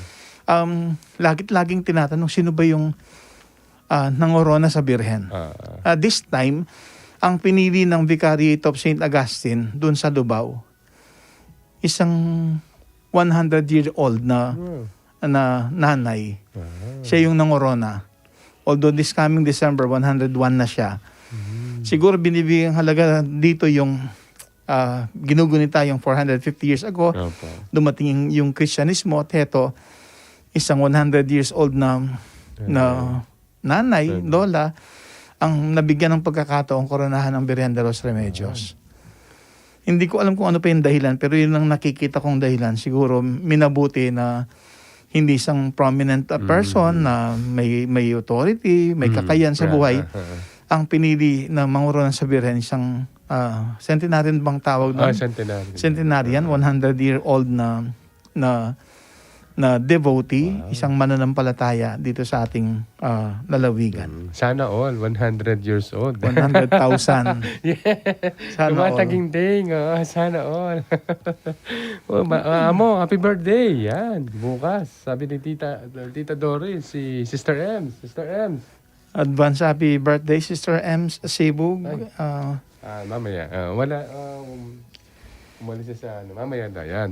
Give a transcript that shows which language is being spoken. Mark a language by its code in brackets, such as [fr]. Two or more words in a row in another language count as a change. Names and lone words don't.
[tl] Laging tinatanong sino ba yung nangorona sa Birhen. [en] This time, [tl] ang pinili ng [en] Vicariate of St. [tl] Augustine doon sa Lubao, isang 100-year-old na nanay. Siya yung nangorona. [en] Although this coming December, [tl] 101 na siya. Siguro binibigyan halaga dito yung ginugunita yung 450 years ago. Dumating yung Kristyanismo at heto, isang 100 years old na nanay, lola, ang nabigyan ng pagkakataong koronahan ng Birhen de los Remedios. Hindi ko alam kung ano pa yung dahilan, pero yun ang nakikita kong dahilan. Siguro minabuti na hindi isang [en] prominent person [tl] na may authority, may kakayan sa buhay. Ang pinili na mangurona sa Birhen, isang centenarian bang tawag doon? Centenarian, 100-year-old na devotee, isang mananampalataya dito sa ating lalawigan. Sana all, 100 years old. 100,000. Sana all. Tumataging-ting, sana all. Amo, [en] happy birthday. [tl] Yan, bukas. Sabi ni Tita Doris, si Sister Ems. Sister Ems. [en] Advance happy birthday, Sister Ems Sibug. [tl] Mamaya. Umalis siya sa mamaya na yan.